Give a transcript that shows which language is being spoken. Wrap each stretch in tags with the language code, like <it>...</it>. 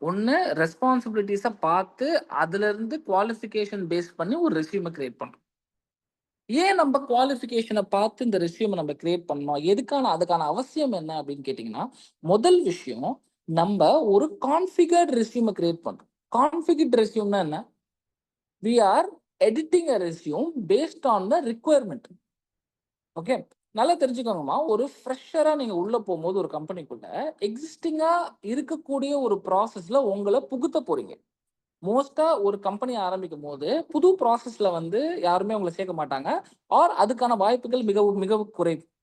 <ta>ஒன்று, ரெஸ்பான்சிபிலிட்டிஸை பார்த்து அதுல இருந்து குவாலிஃபிகேஷன் பேஸ் பண்ணி ஒரு ரெஸ்யூமை கிரியேட் பண்றோம். ஏன் நம்ம குவாலிஃபிகேஷனை பார்த்து இந்த ரெஸ்யூமை நம்ம கிரியேட் பண்ணோம்? அதுக்கான அவசியம் என்ன அப்படின்னு கேட்டிங்கன்னா, முதல் விஷயம், நம்ம ஒரு கான்ஃபிகர்ட் ரெஸ்யூமை கிரியேட் பண்றோம். கான்ஃபிகர்ட் ரெஸ்யூம்னா என்ன?</ta> <en>we are editing a resume based on the requirement.</en> <ta>Okay, நல்லா தெரிஞ்சுக்கோங்கம்மா. ஒரு ஃப்ரெஷரா நீங்க உள்ள போகும்போது ஒரு கம்பெனிக்குள்ள எக்ஸிஸ்டிங்கா இருக்கக்கூடிய ஒரு ப்ராசஸ்ல உங்களை புகுத்த போறீங்க. மோஸ்டா ஒரு கம்பெனி ஆரம்பிக்கும் போது புது ப்ராசஸ்ல வந்து யாருமே உங்களை சேர்க்க மாட்டாங்க, ஆர் அதுக்கான வாய்ப்புகள் மிக மிக குறைவு.</ta>